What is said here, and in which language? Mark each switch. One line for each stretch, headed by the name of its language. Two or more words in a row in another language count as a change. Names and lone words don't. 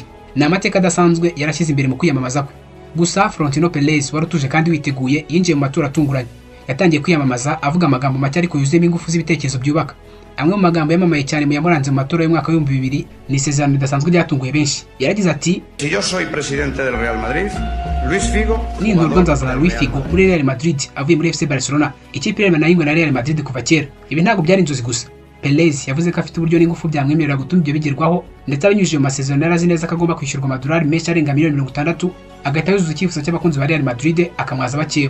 Kinyarwanda: Ni amateka adasanzwe yarashyize imbere mu kwiyamamaza kwe. Gusa Florentino Perez wari utuje kandi witeguye yinjiye mu matora atunguranye. Yatangiye kwiyamamaza avuga amagambo make ariko yuzuyemo ingufu z'ibitekerezo byubaka. Amwe mu magambo yamamaye cyane mu yamuranze mu matora y'umwaka wa 2000 ni isezerano ridasanzwe ryatunguye benshi. Yaragize ati:
Spanish: Si yo soy presidente del Real Madrid, Luis Figo
Kinyarwanda: nindurwa nzazana Luis Figo muri Real Madrid avuye muri FC Barcelona, ikipe irema nayingwe na Real Madrid kuva kera. Ibi ntabwo byari inzozi gusa. Perez yavuze ko afite uburyo n'ingufu byamwemerera gutuma ibyo bigerwaho, ndetse abinyujije mu masezerano yarazi neza ko agomba kwishyurwa amadolari menshi arenga miliyoni 60, agahita yuzuza icyifuzo cy'abakunzi ba Real Madrid akamwaza bakeba.